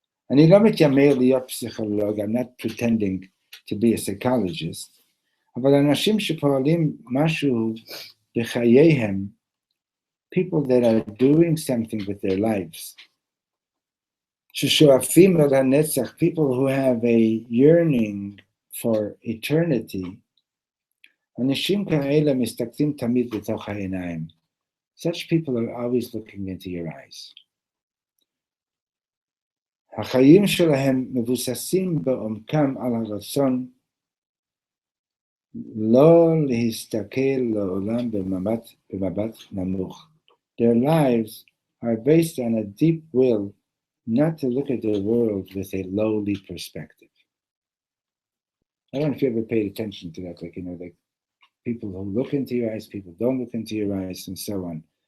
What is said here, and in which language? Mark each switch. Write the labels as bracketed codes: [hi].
[he] אני לא מתיימר להיות פסיכולוג, [en] I'm not pretending to be a psychologist, [he] אבל אנשים שפועלים משהו בחייהם, [en] people that are doing something with their lives, [he] ששואפים אל הנצח, [en] people who have a yearning for eternity, [he] אנשים כאלה מסתכלים תמיד לתוך העיניים. [en] Such people are always looking into your eyes. [he] החיים שלהם מבוססים בעומקם על הרצון לא להסתכל לעולם במבט נמוך. [en] Their lives are based on a deep will not to look at the world with a lowly perspective. I don't know if you ever paid attention to that, like people who look into your eyes, people don't look into your eyes, and so on.